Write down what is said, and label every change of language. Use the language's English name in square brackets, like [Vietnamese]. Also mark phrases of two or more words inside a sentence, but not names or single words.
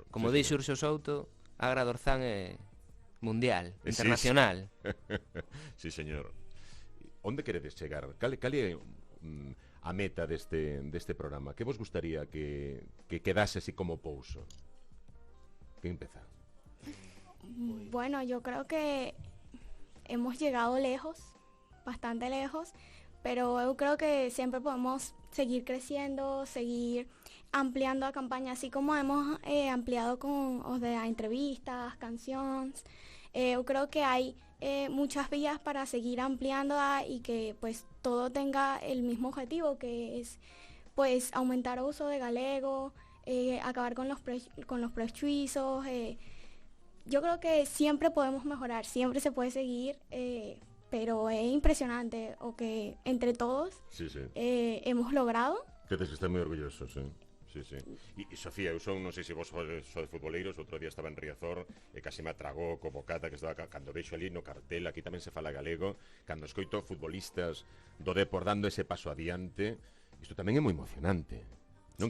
[Galician] Como di Xurxo Souto, Agra de Orzán é mundial, internacional. [Spanish] Sí, señor. [Galician] Onde queredes chegar? Cal é a meta deste programa? Que vos gustaría que quedase así como pouso? Que empezar? [Spanish] Bueno, yo creo que hemos llegado lejos, bastante lejos, pero yo creo que siempre podemos seguir creciendo, seguir ampliando a campaña, así como hemos ampliado con os de entrevistas, canciones. Yo creo que hay muchas vías para seguir ampliando y que pues todo tenga el mismo objetivo, que es pues aumentar el uso de galego, acabar con los prejuicios. Yo creo que siempre podemos mejorar, siempre se puede seguir, pero es impresionante o que entre todos hemos logrado. [Galician] Que tens que estar moi orgullosos, Sí. E Sofía, eu non sei se vos sodes futboleiros, outro día estaba en Riazor e casi me atragou co bocata que estaba cando vexo ali no cartel, aquí tamén se fala galego, cando escoito futbolistas do Depor dando ese paso adiante, isto tamén é moi emocionante, non?